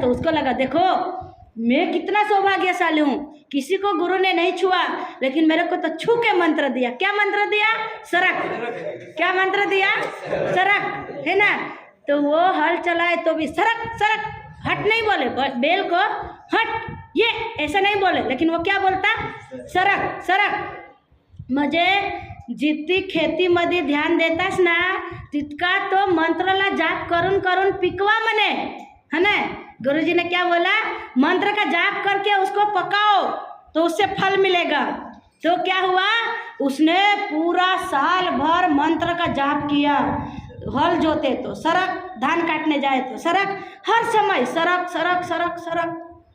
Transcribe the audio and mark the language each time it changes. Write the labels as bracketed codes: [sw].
[hi] तो उसको लगा देखो मैं कितना सौभाग्यशाली हूँ, किसी को गुरु ने नहीं छुआ, लेकिन मेरे को तो छू के मंत्र दिया. क्या मंत्र दिया, सरक. क्या मंत्र दिया, सरक, है ना. तो वो हल चलाए तो भी सरक सरक, हट नहीं बोले, बैल को हट ये ऐसा नहीं बोले, लेकिन वो क्या बोलता, सरक सरक. [mr] म्हणजे जितकी खेतीमध्ये ध्यान देतास ना, तितका तो मंत्राला जाप करून करून पिकवा म्हणे, है ना. [hi] गुरुजी ने क्या बोला, मंत्र का जाप करके उसको पकाओ तो उससे फल मिलेगा. तो क्या हुआ, उसने पूरा साल भर मंत्र का जाप किया। हल जोते तो सड़क, धान काटने जाए तो सड़क, हर समय सड़क सड़क सड़क सड़क।